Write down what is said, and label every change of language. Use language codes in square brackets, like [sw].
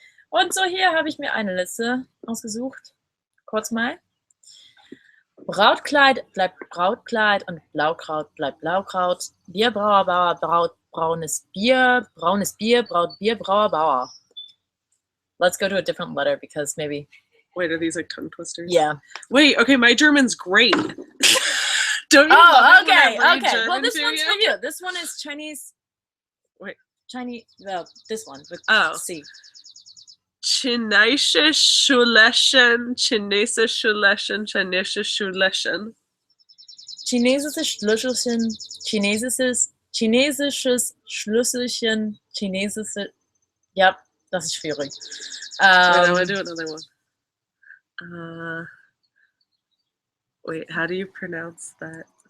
[de] Und so hier habe ich mir eine Liste ausgesucht. Kurz mal. Brautkleid bleibt Brautkleid und Blaukraut bleibt Blaukraut. Bierbrauer Bauer braut braunes Bier, braut Bier, Brauer Bauer. [en] Let's go to a different letter because maybe. Wait, are these like tongue twisters? Yeah. Wait, okay, my German's great. Don't you okay. German Well, this one's for you. This one is Chinese. Wait. Chinese, well, this one with Oh. C. [de] Chinesische Schuleschen, Chinesische Schuleschen, Chinesische Schuleschen. Chinesisches Schlüsselchen, chinesisches Schlüsselchen, chinesische. Ja, das ist schwierig. [en] Wait, I want to do another one. Wait, how do you pronounce that?